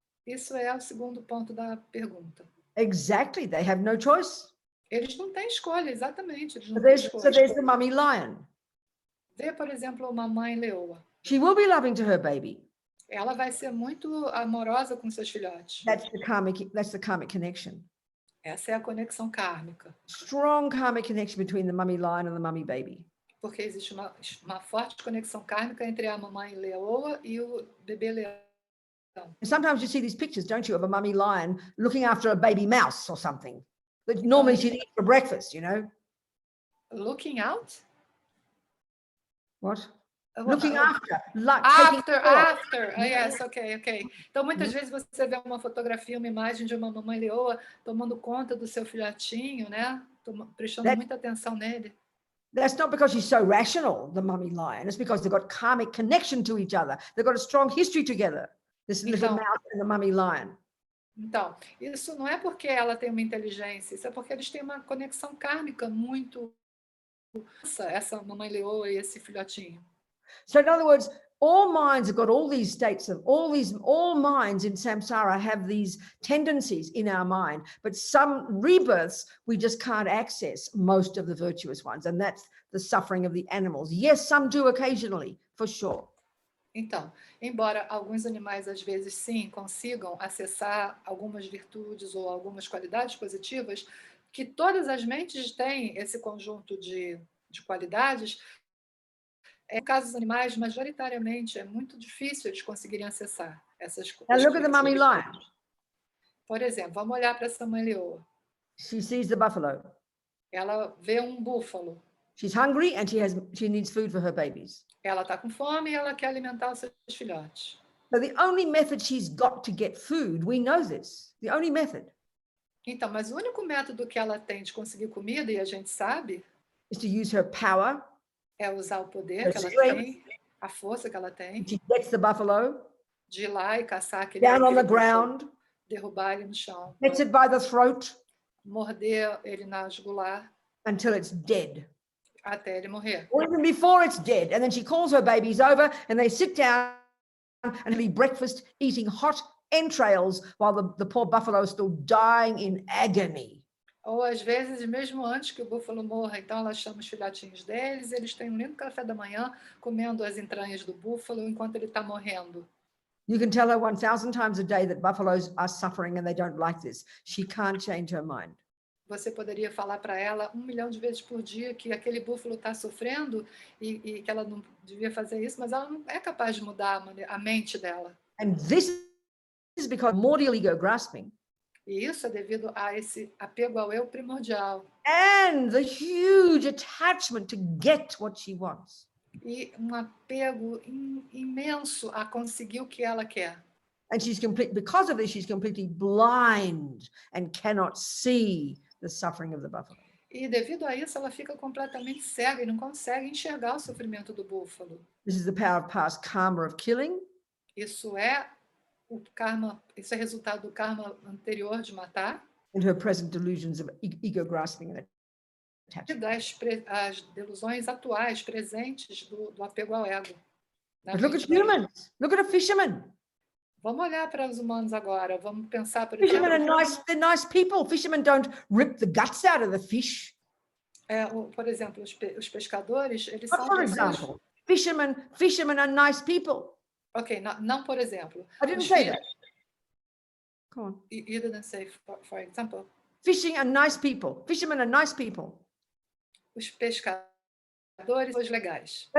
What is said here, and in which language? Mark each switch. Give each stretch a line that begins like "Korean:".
Portuguese: Isso é o segundo ponto da pergunta.
English: Exactly, they have no choice.
Portuguese: Eles não têm escolha, exatamente. Eles não
English: So
Portuguese: têm
English: there's
Portuguese: escolha.
English: the mummy lion.
Portuguese: Vê, por exemplo, uma mãe leoa.
English: She will be loving to her baby.
Portuguese: Ela vai ser muito amorosa com seus filhotes.
English: That's the karmic connection.
Portuguese: Essa é a conexão kármica.
English: Strong karmic connection between the mummy lion and the mummy baby.
Portuguese: Porque existe uma forte conexão kármica entre a mamãe leoa e o bebê leão.
English: And sometimes you see these pictures, don't you, of a mummy lion looking after a baby mouse or something that normally she'd eat for breakfast, you know? Looking out? What? Looking after. After. Yes, ok.
Portuguese: Então, muitas vezes você vê uma fotografia, uma imagem de uma mamãe leoa tomando conta do seu filhotinho, né? Prestando muita atenção nele.
English: That's not because she's so rational, the mummy lion. It's because they've got karmic connection to each other. They've got a strong history together, this little mouse and the mummy lion.
Portuguese: Então, isso não é porque ela tem uma inteligência, isso é porque eles têm uma conexão kármica muito... Essa mamãe leoa e esse filhotinho.
English: So in other words, all minds have got all these states of all minds in samsara have these tendencies in our mind, but some rebirths we just can't access most of the virtuous ones, and that's the suffering of the animals. Yes, some do occasionally, for sure.
Portuguese: Então, embora alguns animais às vezes sim consigam acessar algumas virtudes ou algumas qualidades positivas, que todas as mentes têm esse conjunto de qualidades, no caso dos animais, majoritariamente, é muito difícil eles conseguirem acessar essas coisas.
English: Now look at the mummy lion.
Portuguese: Por exemplo, vamos olhar para essa mãe leoa.
English: She sees the buffalo.
Portuguese: Ela vê um búfalo.
English: She's hungry and she needs food for her babies.
Portuguese: Ela está com fome e ela quer alimentar os seus filhotes.
English: So the only method she's got to get food, we know this, the only method.
Portuguese: Então, mas o único método que ela tem de conseguir comida, e a gente sabe,
English: is to use her power.
Portuguese: É usar o poder que ela tem, a força que ela tem.
English: She gets the buffalo.
Portuguese: De ir lá e caçar aquele
English: down on the ground.
Portuguese: Derrubar ele no chão.
English: Gets it by the throat.
Portuguese: Morder ele na jugular.
English: Until it's dead.
Portuguese: Até ele morrer.
English: Or even before it's dead. And then she calls her babies over and they sit down and eat breakfast, eating hot entrails while the poor buffalo is still dying in agony.
Portuguese: Ou às vezes, mesmo antes que o búfalo morra, então ela chama os filhotinhos deles, eles têm um lindo café da manhã, comendo as entranhas do búfalo enquanto ele está morrendo.
English: You can tell her 1,000 times a day that buffaloes are suffering and they don't like this. She can't change her mind.
Portuguese: Você poderia falar para ela 1 milhão de vezes por dia que aquele búfalo está sofrendo e que ela não devia fazer isso, mas ela não é capaz de mudar a mente dela.
English: And this is because primordial ego grasping.
Portuguese: E isso é devido a esse apego ao eu primordial.
English: And the huge attachment to get what she wants.
Portuguese: E apego imenso a conseguir o que ela quer.
English: And because of this, she's completely blind and cannot see the suffering of the buffalo.
Portuguese: E devido a isso, ela fica completamente cega e não consegue enxergar o sofrimento do búfalo.
English: This is the power of past karma of killing.
Portuguese: Isso é o karma, isso é resultado do karma anterior de matar.
English: And her present delusions of ego grasping and attachment.
Portuguese: As delusões atuais, presentes do apego ao ego.
English: But look at humans. Look at a fisherman.
Portuguese: Vamos olhar para os humanos agora. Vamos pensar, por
English: Fishermen
Portuguese: exemplo...
English: they're nice people. Fishermen don't rip the guts out of the fish.
Portuguese: Por exemplo, os pescadores, eles
English: But
Portuguese: são...
English: for example, fishermen are nice people.
Portuguese: Ok, não por exemplo.
English: I didn't say that. Go on. You didn't say, for example. Fishing are nice people. Fishermen are nice people.
Portuguese: Os pescadores são os legais.